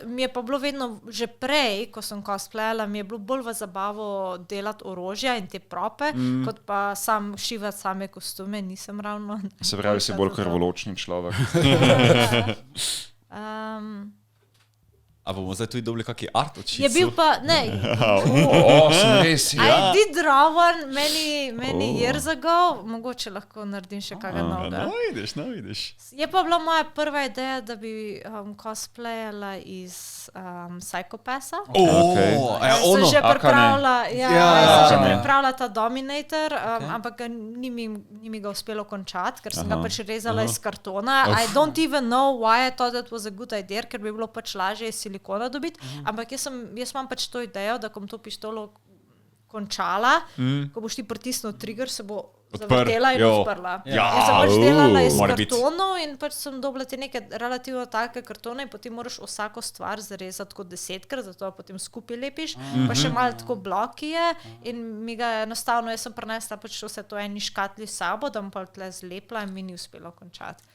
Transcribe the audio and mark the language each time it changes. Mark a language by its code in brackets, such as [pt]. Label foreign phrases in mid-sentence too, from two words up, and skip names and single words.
[sl] Mi je pa bilo vedno, že prej, ko sem cosplayala, mi je bilo bolj v zabavo delati orožja in te prope, kot pa sam šivati same kostume, nisem ravno. Se pravi, si bolj krvoločni človek. A bomo zdaj tudi dobili kakšen art od šicu? Je bil pa, ne. Sem res, [en] I did draw one many years ago, [sl] mogoče lahko naredim še kakega novega. No vidiš. Je pa bila moja prva ideja, da bi cosplayala iz Psycho-Passa. Ono, sem že pripravila ta Dominator, ampak ni mi ga uspelo končati, ker sem ga pač rezala iz kartona. [en] I don't even know why I thought that was a good idea, [sl] ker bi bilo pač lažje silikona dobiti, ampak jaz imam pač to idejo, da ko bom to pištolo končala, ko boš ti pritisnil trigger, se bo zavrtela in odprla. Jaz sem pač delala iz kartonov in pač sem dobila te neke relativno take kartone in potem moraš vsako stvar zarezati kot 10-krat, zato potem skupaj lepiš, pa še malo tako bloki je in mi ga enostavno, jaz sem prinesla pač vse to eni škatli s sabo, da bom pa tle zlepla in mi ni uspelo končati.